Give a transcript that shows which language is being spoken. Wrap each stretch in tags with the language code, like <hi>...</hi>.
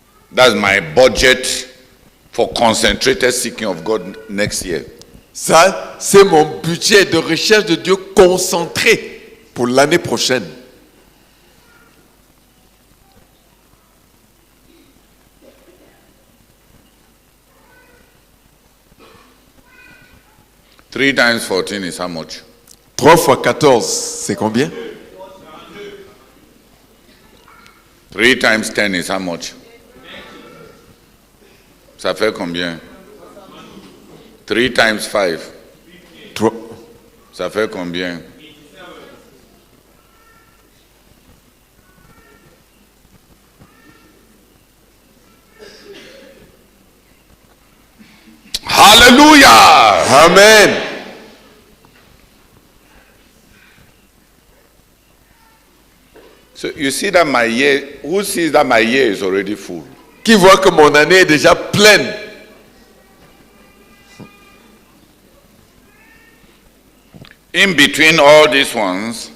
<en>That's my budget for concentrated seeking of God next year.</en> <fr>Ça, c'est mon budget de recherche de Dieu concentré pour l'année prochaine.</fr> <en>Three times 14 is how much?</en> <fr>3 fois 14, c'est combien?</fr> <en>3 times 10 is how much?</en> <fr>Ça fait combien?</fr> <en>3 times 5. 3.</en> <fr>Ça fait combien? Hallelujah! Amen.</fr> <en>So you see that my year, who sees that my year is already full?</en> <fr>Qui voit que mon année est déjà pleine?</fr> <en>In between all these ones</en>